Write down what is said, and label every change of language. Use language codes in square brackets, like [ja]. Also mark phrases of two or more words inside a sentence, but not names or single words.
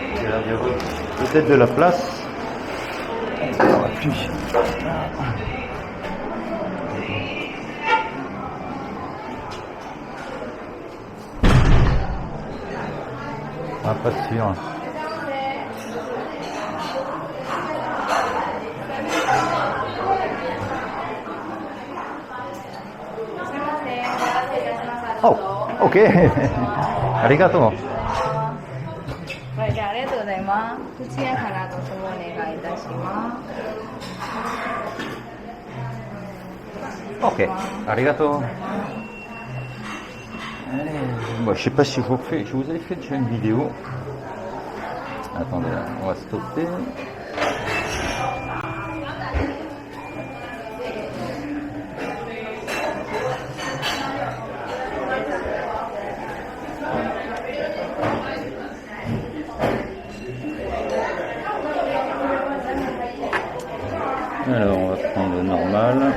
[fr] l'air d'y avoir peut-être de la place. On va plus. Ah, pas sûr. Oh, ok. Arigato. [ja] はい、じゃあありがとうございます。口やからご注文お願いいたします。 [fr] Ok, arigato. Allez, bon, je sais pas si je vous avais fait déjà une vidéo. Attendez, là, on va stopper. Alors, on va prendre le normal.